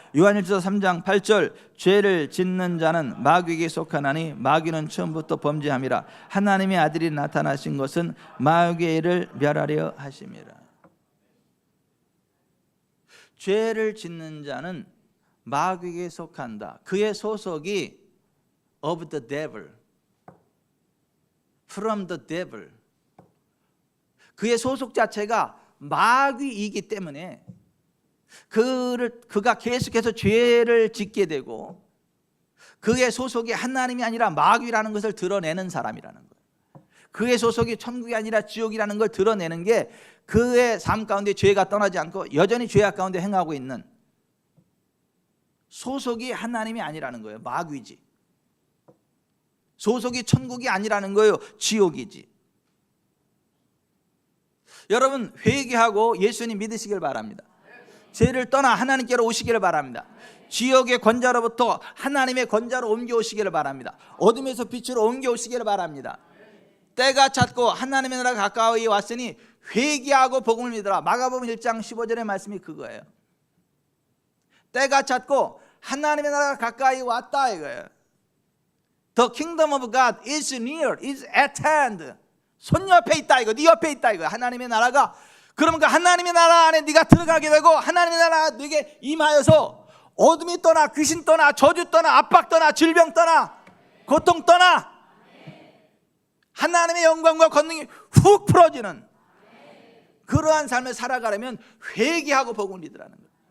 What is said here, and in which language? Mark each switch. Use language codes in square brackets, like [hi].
[ko] 요한일서 3장 8절 죄를 짓는 자는 마귀에게 속하나니 마귀는 처음부터 범죄함이라. 하나님의 아들이 나타나신 것은 마귀의 일을 멸하려 하심이라. 죄를 짓는 자는 마귀에게 속한다. 그의 소속이 [en] of the devil, from the devil. [ko] 그의 소속 자체가 마귀이기 때문에 그가 계속해서 죄를 짓게 되고, 그의 소속이 하나님이 아니라 마귀라는 것을 드러내는 사람이라는 거예요. 그의 소속이 천국이 아니라 지옥이라는 걸 드러내는 게 그의 삶 가운데 죄가 떠나지 않고 여전히 죄악 가운데 행하고 있는 소속이 하나님이 아니라는 거예요. 마귀지. 소속이 천국이 아니라는 거예요. 지옥이지. 여러분 회개하고 예수님 믿으시길 바랍니다. 죄를 떠나 하나님께로 오시기를 바랍니다. 지옥의 권자로부터 하나님의 권자로 옮겨오시기를 바랍니다. 어둠에서 빛으로 옮겨오시기를 바랍니다. 때가 찼고 하나님의 나라가 가까이 왔으니 회개하고 복음을 믿으라. 마가복음 1장 15절의 말씀이 그거예요. 때가 찼고 하나님의 나라가 가까이 왔다 이거예요. [en] The kingdom of God is near, is at hand. [ko] 손 옆에 있다 이거, 네 옆에 있다 이거. 하나님의 나라가. 그러면 그 하나님의 나라 안에 네가 들어가게 되고 하나님의 나라가 네게 임하여서 어둠이 떠나, 귀신 떠나, 저주 떠나, 압박 떠나, 질병 떠나, 고통 떠나, 하나님의 영광과 권능이 훅 풀어지는 그러한 삶을 살아가려면 회개하고 복음을 믿으라는 거예요.